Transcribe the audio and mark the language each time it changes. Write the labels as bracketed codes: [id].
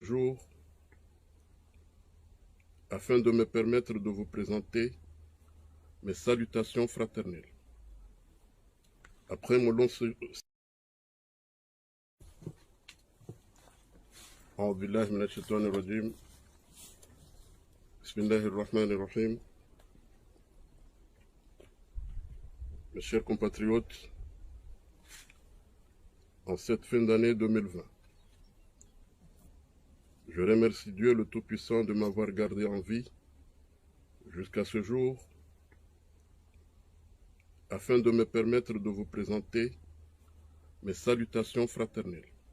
[fr] jour afin de me permettre de vous présenter mes salutations fraternelles. Après mon long [ar] أعوذ بالله من الشيطان الرجيم بسم الله الرحمن الرحيم. [fr] Mes chers compatriotes, en cette fin d'année 2020, je remercie Dieu le Tout-Puissant de m'avoir gardé en vie jusqu'à ce jour afin de me permettre de vous présenter mes salutations fraternelles.